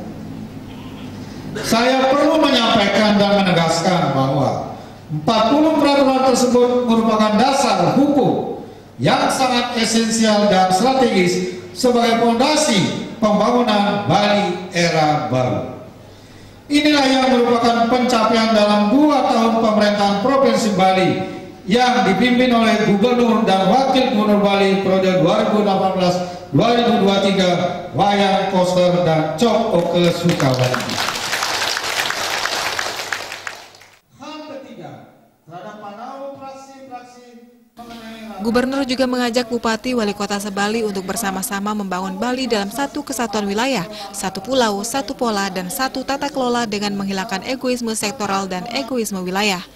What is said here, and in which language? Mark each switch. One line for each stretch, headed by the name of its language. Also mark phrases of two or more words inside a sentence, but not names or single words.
Indonesian: Saya perlu menyampaikan dan menegaskan bahwa 40 peraturan tersebut merupakan dasar hukum yang sangat esensial dan strategis sebagai fondasi pembangunan Bali era baru. Inilah yang merupakan pencapaian dalam 2 tahun pemerintahan Provinsi Bali yang dipimpin oleh Gubernur dan Wakil Gubernur Bali periode 2018-2023 Wayan Koster dan Cokorda Sukawati. Hal ketiga, terhadap panau praksi-praksi. Gubernur juga mengajak Bupati Wali Kota Sebali untuk bersama-sama membangun Bali dalam satu kesatuan wilayah, satu pulau, satu pola, dan satu tata kelola dengan menghilangkan egoisme sektoral dan egoisme wilayah.